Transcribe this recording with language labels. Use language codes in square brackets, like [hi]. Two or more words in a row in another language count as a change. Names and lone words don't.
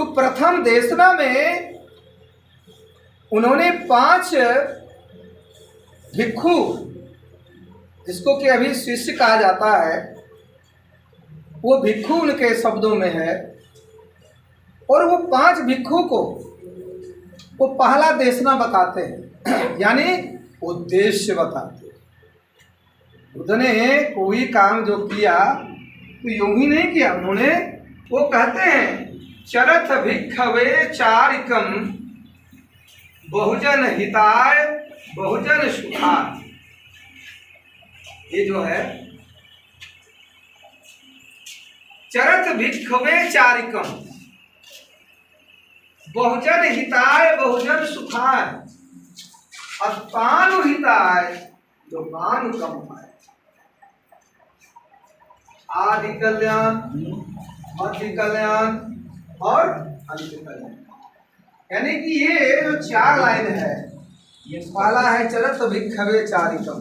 [hi] प्रथम देशना में उन्होंने 5 भिक्षु, जिसको कि अभी शिष्य कहा जाता है, वो भिक्षु उनके शब्दों में है, और वो 5 भिक्षु को वो पहला देशना बताते हैं, यानी उद्देश्य बताते हैं। बुद्ध ने कोई काम जो किया तो यूं ही नहीं किया, उन्होंने वो कहते हैं [pi] चरथ भिक्षवे चारिकम बहुजन हिताय बहुजन सुखाय। [hi] ये जो है [pi] चरथ भिक्षवे चारिकम बहुजन हिताय बहुजन सुखाय अपानु हिताय जो मान कमाए। [hi] आदि कल्याण, मध्य कल्याण और अंत कल्याण, यानी कि ये जो 4 लाइन है, ये पहला है [pi] चरथ भिक्षवे चारिकम।